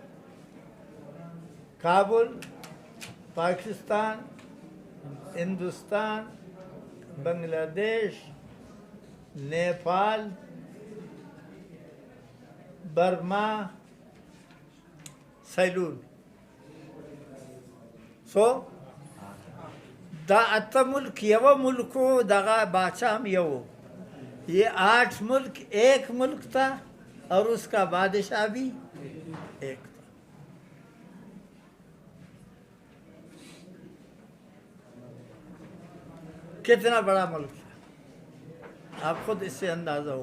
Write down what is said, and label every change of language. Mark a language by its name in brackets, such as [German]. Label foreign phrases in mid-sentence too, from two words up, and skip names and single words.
[Urdu] کابل پاکستان، ہندوستان، بنگلہ دیش، نیپال، Burma, Ceylon. So, [Pashto] دا اته ملک یو ملک و دغه باچا هم یو. [Urdu] یہ 8 ملک ایک ملک تھا اور اس کا بادشاہ بھی ایک تھا. کتنا بڑا ملک ہے آپ خود اس سے اندازہ ہو.